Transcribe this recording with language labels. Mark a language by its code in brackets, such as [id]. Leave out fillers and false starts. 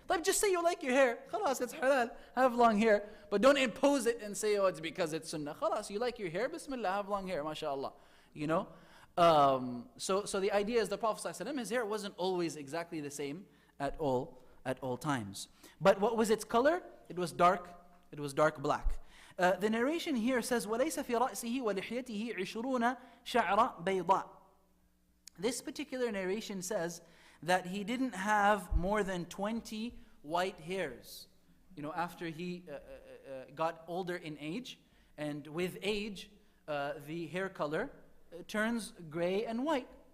[en] Like, just say you like your hair. Khalas, it's halal. Have long hair. But don't impose it and say, it's because it's sunnah. Khalas, you like your hair? Bismillah, have long hair, mashallah. So the idea is the Prophet ﷺ, his hair wasn't always exactly the same at all times. But what was its color? It was dark black. [ar] The narration here says, وَلَيْسَ فِي رَأْسِهِ وَلِحْيَتِهِ عِشْرُونَ شَعْرَ بَيْضَاء. [en] This particular narration says that he didn't have more than 20 white hairs. After he got older in age, and with age, the hair color turns gray and white.